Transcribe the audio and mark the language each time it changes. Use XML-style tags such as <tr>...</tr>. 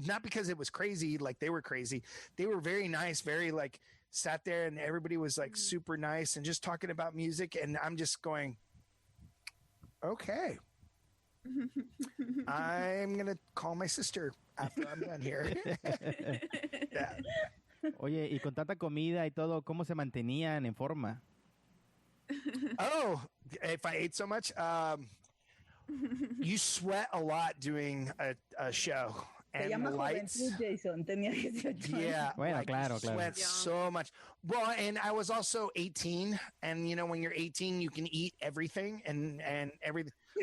<en>Not because it was crazy, like they were crazy. They were very nice, very like sat there, and everybody was like super nice and just talking about music. And I'm just going, okay. I'm going to call my sister after I'm done here. Yeah.</en> <es>Oye, y con tanta comida y todo, ¿cómo se mantenían en forma?</es> <en>Oh, if I ate so much, you sweat a lot doing a show.</en> <es>Se llama juventud, Jason. Tenía 18 años.</es> <en>Yeah.</en> <es>Bueno,</es> <en>like,</en> <es>claro.</es> <en>Sweat so much. Well, and I was also 18, and when you're 18, you can eat everything and everything.</en>